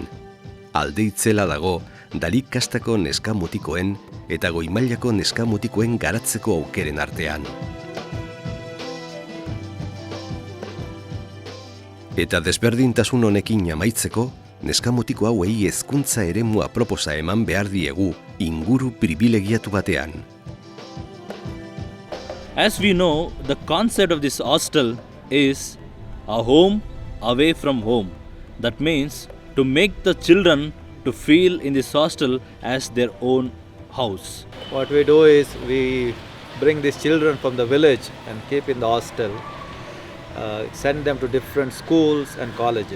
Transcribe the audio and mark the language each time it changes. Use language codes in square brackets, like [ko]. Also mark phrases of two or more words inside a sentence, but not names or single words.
[eu] Alde itzela dago Dalik kastako neskamutikoen eta goimailako neskamutikoen garatzeko aukeren artean. Eta desberdintasun honekin amaitzeko, neskamutiko hauei hezkuntza eremua proposa eman behar diegu inguru pribilegiatu batean. [en] As we know, the concept of this hostel is a home away from home. That means to make the children to feel in this hostel as their own house. What we do is we bring these children from the village and keep in the hostel, send them to different schools and colleges.